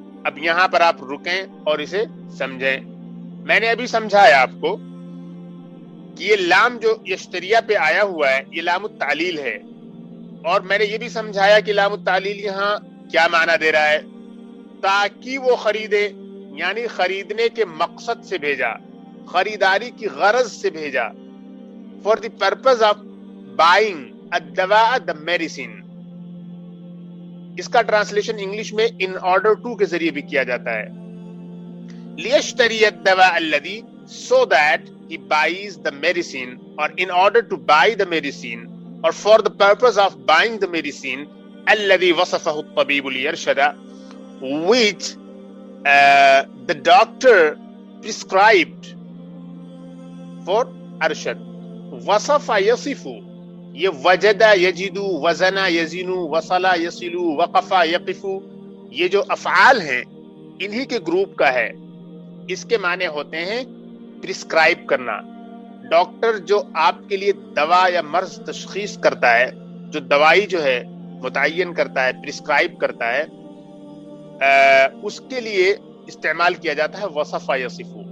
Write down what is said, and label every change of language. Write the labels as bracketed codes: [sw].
[ur] اب یہاں پر آپ رکیں اور اسے سمجھیں. میں نے ابھی سمجھایا آپ کو کہ یہ لام جو یشتریہ پہ آیا ہوا ہے یہ لام التعلیل ہے، اور میں نے یہ بھی سمجھایا کہ لام التعلیل یہاں کیا معنی دے رہا ہے. تاکہ وہ خریدے، یعنی خریدنے کے مقصد سے بھیجا، خریداری کی غرض سے بھیجا. [en] For the purpose of buying [ar] الدواء [en] the medicine. [ur] اس کا ٹرانسلیشن انگلش میں [en] in order to [ur] کے ذریعے بھی کیا جاتا ہے. [ar] لیشتری الدواء الذی، [en] so that he buys the medicine, or in order to buy the medicine, or for the purpose of buying the medicine [ar] الذی وصفہ الطبیب لیرشد، [en] which the doctor prescribed for Arshad. [ar] وصف یصف، [ur] یہ [ar] وجد یجد، وزن یزن، وصل یصل، وقف یقف، [ur] یہ جو افعال ہیں انہی کے گروپ کا ہے. اس کے معنی ہوتے ہیں پرسکرائب کرنا. ڈاکٹر جو آپ کے لیے دوا یا مرض تشخیص کرتا ہے، جو دوائی جو ہے متعین کرتا ہے، پرسکرائب کرتا ہے، اس کے لیے استعمال کیا جاتا ہے [ar] وصف یصف.